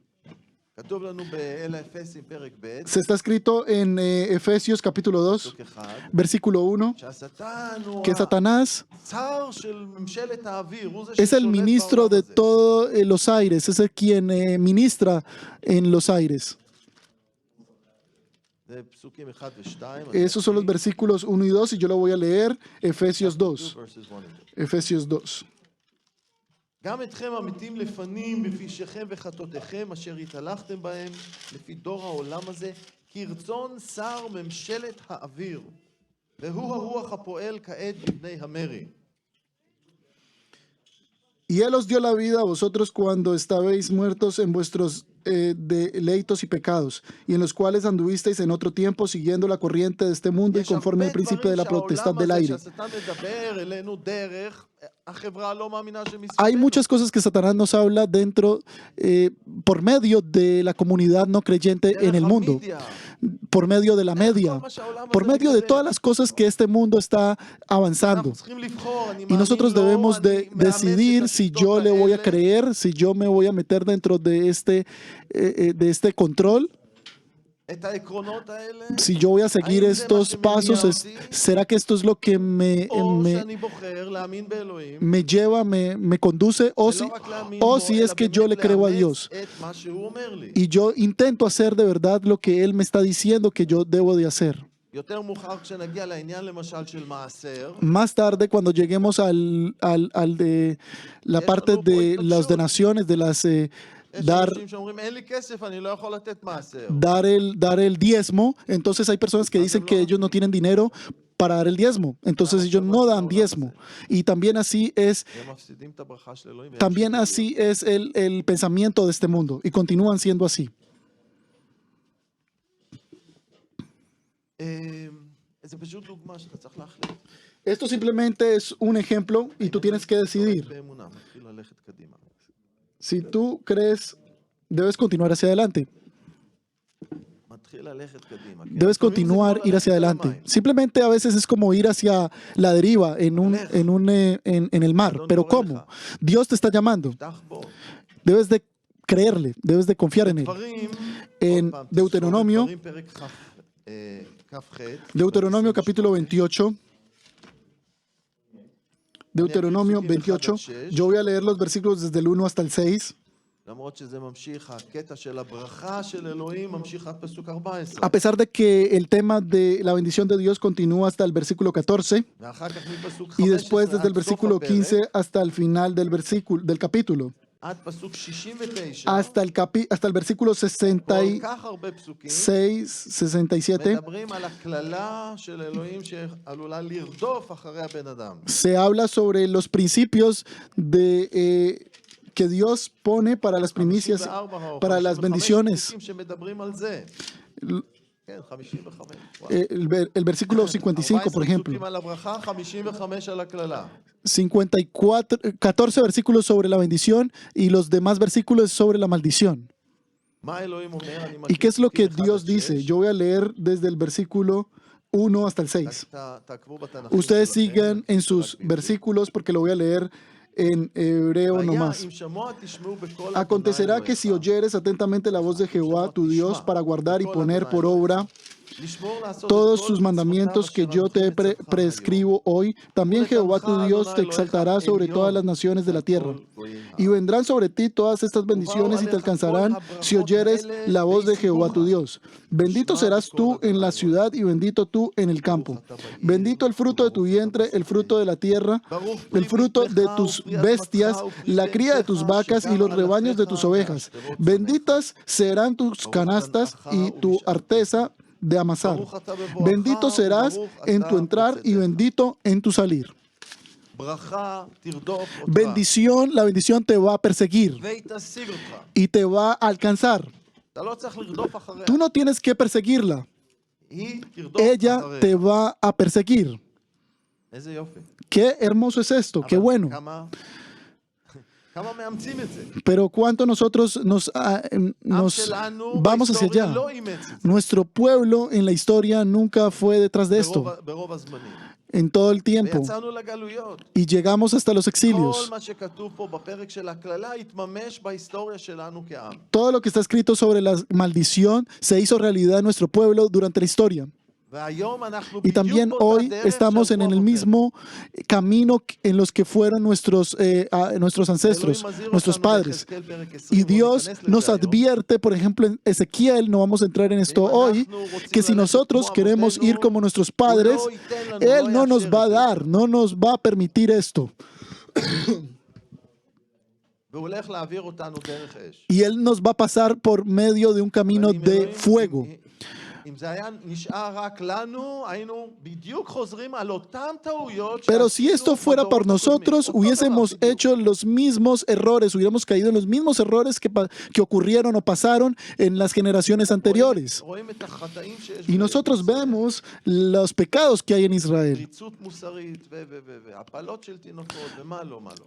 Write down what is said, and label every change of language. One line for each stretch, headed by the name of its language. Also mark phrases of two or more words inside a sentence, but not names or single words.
Spanish: Se está escrito en Efesios capítulo 2, versículo 1, que Satanás es el ministro de todos los aires, es el quien ministra en los aires. Esos son los versículos 1 y 2 y yo lo voy a leer. Efesios 2. Efesios 2.
Hebrew: גם אתכם המתים לפנים בפשעיכם וחטאותיכם אשר התהלכתם בהם לפי דור העולם הזה כרצון שר ממשלת האוויר והוא הרוח הפועל כעת בבני המרי.
Spanish: Y él os dio la vida a vosotros cuando estabais muertos en vuestros deleitos y pecados, y en los cuales anduvisteis en otro tiempo siguiendo la corriente de este mundo y conforme al principio de la potestad del aire.
Hebrew: החברה לא מאמינה
Spanish: Hay
Hebrew: שמסביבנו.
Spanish: muchas cosas que Satanás nos habla dentro, por medio de la comunidad no creyente en el
Hebrew: דרך
Spanish: mundo,
Hebrew: המדיה,
Spanish: por medio de la
Hebrew: דרך כל
Spanish: media,
Hebrew: מה שהעולם
Spanish: por
Hebrew: הזה
Spanish: medio de
Hebrew: מקדם.
Spanish: todas las cosas que este mundo está avanzando.
Hebrew: אנחנו צריכים לבחור, אני
Spanish: Y
Hebrew: מאמין
Spanish: nosotros
Hebrew: לו,
Spanish: debemos
Hebrew: אני
Spanish: de
Hebrew: מאמץ
Spanish: decidir
Hebrew: את
Spanish: si
Hebrew: השיטות
Spanish: yo le voy a
Hebrew: האלה,
Spanish: creer, si yo me voy a meter dentro de este control,
Hebrew: את העקרונות האלה,
Spanish: si yo voy a seguir
Hebrew: האם זה מה
Spanish: estos
Hebrew: שמניע
Spanish: pasos,
Hebrew: אותי,
Spanish: ¿será que esto es lo que
Hebrew: או שאני בוחר להאמין באלוהים,
Spanish: me lleva, me conduce,
Hebrew: ולא רק להאמין
Spanish: o
Hebrew: בו,
Spanish: si es
Hebrew: אלא
Spanish: que yo le
Hebrew: באמת
Spanish: creo a
Hebrew: לאמץ
Spanish: Dios?
Hebrew: את מה שהוא אומר לי.
Spanish: Y yo intento hacer de verdad lo que Él me está diciendo que yo debo de hacer.
Hebrew: יותר מאוחר כשנגיע לעניין למשל של מעשר,
Spanish: Más tarde, cuando lleguemos al de la parte de las donaciones, de las
Hebrew: יש
Spanish: dar
Hebrew: אנשים שאומרים אין לי כסף, אני לא יכול לתת מעשר.
Spanish: dar el diezmo, entonces hay personas que dicen que ellos no tienen dinero para dar el diezmo, entonces ellos no dan diezmo. Y también así es,
Hebrew: והם מפסידים את הברכה של אלוהים.
Spanish: también así es el pensamiento de este mundo y continúan siendo así.
Hebrew: זה פשוט דוגמה שאתה צריך להחליט.
Spanish: Esto simplemente es un ejemplo y tú tienes que decidir.
Hebrew: באמונה, מתחיל ללכת קדימה.
Spanish: Si tú crees, debes continuar hacia adelante.
Hebrew: מתחיל ללכת קדימה. כן?
Spanish: Debes
Hebrew: לפעמים זה כמו
Spanish: continuar, ir hacia
Hebrew: ללכת על
Spanish: adelante.
Hebrew: המים.
Spanish: Simplemente a veces es como ir hacia la deriva en el mar. Pero ¿cómo? Dios te está llamando.
Hebrew: פתח בו.
Spanish: Debes de creerle, debes de confiar en Él.
Hebrew: דברים,
Spanish: En
Hebrew: עוד פעם,
Spanish: Deuteronomio,
Hebrew: תזכור בדברים פרק כ"ח,
Spanish: Deuteronomio capítulo 28. Deuteronomio
Hebrew: אני אקריא פסוקים
Spanish: 28.
Hebrew: 1 עד 6.
Spanish: Yo voy a leer los versículos desde el 1 hasta el 6.
Hebrew: למרות שזה ממשיך, הקטע של הברכה של אלוהים ממשיך עד פסוק 14.
Spanish: A pesar de que el tema de la bendición de Dios continúa hasta el versículo 14
Hebrew: ואחר כך מפסוק
Spanish: y
Hebrew: 15
Spanish: después desde el
Hebrew: עד סוף
Spanish: versículo
Hebrew: הפרק,
Spanish: 15 hasta el final del capítulo,
Hebrew: עד פסוק 69,
Spanish: hasta el versículo
Hebrew: כל
Spanish: 66,
Hebrew: כך הרבה פסוקים
Spanish: 67,
Hebrew: מדברים על הקללה של אלוהים שעלולה לרדוף אחרי הבן אדם.
Spanish: se habla sobre los principios que Dios pone para las primicias,
Hebrew: 54 או
Spanish: para las
Hebrew: 55
Spanish: bendiciones.
Hebrew: פסוקים שמדברים על זה. כן, 55. וואו.
Spanish: El versículo 55, por
Hebrew: 14
Spanish: ejemplo.
Hebrew: פסוקים על הברכה, 55 על הקללה.
Spanish: 54, 14 versículos sobre la bendición y los demás versículos sobre la maldición.
Hebrew: מה אלוהים אומר? אני
Spanish: ¿Y qué es lo que
Hebrew: מקריא
Spanish: Dios
Hebrew: 1 עד
Spanish: dice?
Hebrew: 6.
Spanish: Yo voy a leer desde el versículo 1 hasta el 6.
Hebrew: תעקבו בתנ"כים
Spanish: Ustedes
Hebrew: שלכם,
Spanish: sigan en
Hebrew: רק
Spanish: sus
Hebrew: בעברית.
Spanish: versículos porque lo voy a leer en hebreo
Hebrew: והיה
Spanish: nomás.
Hebrew: אם שמוע תשמעו בקול
Spanish: Acontecerá
Hebrew: אדוני
Spanish: que si
Hebrew: אלוהיך.
Spanish: oyeres atentamente la voz de Jehová, tu Dios, para guardar y poner por obra
Hebrew: לשמור לעשות
Spanish: todos
Hebrew: את כל
Spanish: sus mandamientos que
Hebrew: מצוותיו
Spanish: yo te
Hebrew: אשר אנוכי מצווך
Spanish: prescribo hoy, también Jehová tu Dios te exaltará sobre todas las naciones de la tierra. Y vendrán sobre ti todas estas bendiciones y te alcanzarán si oyeres la voz de Jehová tu Dios. Bendito serás tú en la ciudad y bendito tú en el campo. Bendito el fruto de tu vientre, el fruto de la tierra, el fruto de tus bestias, la cría de tus vacas y los rebaños de tus ovejas. Benditas serán tus canastas y tu arteza de amasar. Bendito serás en tu entrar y bendito en tu salir.
Hebrew: ברכה תרדוף אותך
Spanish: Bendición, la bendición te va a perseguir
Hebrew: והיא תשיג אותך.
Spanish: y te va a alcanzar.
Hebrew: אתה לא צריך לרדוף אחריה.
Spanish: Tú no tienes que perseguirla,
Hebrew: היא תרדוף
Spanish: ella
Hebrew: אחריה.
Spanish: te va a perseguir.
Hebrew: איזה יופי.
Spanish: Qué hermoso es esto, qué
Hebrew: אבל
Spanish: bueno.
Hebrew: כמה מאמצים את זה?
Spanish: Pero cuánto nosotros nos
Hebrew: עם שלנו
Spanish: vamos hacia
Hebrew: בהיסטוריה
Spanish: allá.
Hebrew: לא אימץ את זה.
Spanish: Nuestro pueblo en la historia nunca fue detrás de esto,
Hebrew: ברוב הזמנים.
Spanish: en todo el tiempo,
Hebrew: ויצאנו לגלויות.
Spanish: y llegamos hasta los
Hebrew: כל
Spanish: exilios.
Hebrew: מה שכתוב פה בפרק של הקללה התממש בהיסטוריה שלנו כעם.
Spanish: Todo lo que está escrito sobre la maldición se hizo realidad en nuestro pueblo durante la historia.
Hebrew: והיום אנחנו
Spanish: Y
Hebrew: בדיוק
Spanish: también
Hebrew: באותה
Spanish: hoy
Hebrew: דרך
Spanish: estamos en
Hebrew: שהלכו
Spanish: el
Hebrew: אבותינו.
Spanish: mismo camino en los que fueron nuestros ancestros,
Hebrew: אלוהים מזהיר
Spanish: nuestros
Hebrew: אותנו
Spanish: padres.
Hebrew: ביחזקאל פרק 20,
Spanish: Y
Hebrew: בואו
Spanish: Dios
Hebrew: ניכנס
Spanish: nos
Hebrew: לזה היום.
Spanish: advierte, por ejemplo, en Ezequiel, no vamos a entrar en esto hoy, que si nosotros queremos ir como nuestros padres, Él no nos va a dar, no nos va a permitir esto.
Hebrew: והוא הולך להעביר אותנו דרך אש.
Spanish: Y Él nos va a pasar por medio de un camino
Hebrew: אבל אם
Spanish: de
Hebrew: אלוהים-
Spanish: fuego.
Hebrew: אם זה היה נשאר רק לנו, היינו בדיוק חוזרים על אותם טעויות
Spanish: Pero si esto fuera por nosotros, hubiésemos hecho los mismos errores, hubiéramos caído en los mismos errores que ocurrieron o pasaron en las generaciones anteriores.
Hebrew: רואים את החטאים שיש
Spanish: Y nosotros vemos los pecados que hay en Israel.
Hebrew: פריצות מוסרית והפלות של תינוקות ומה לא, מה לא.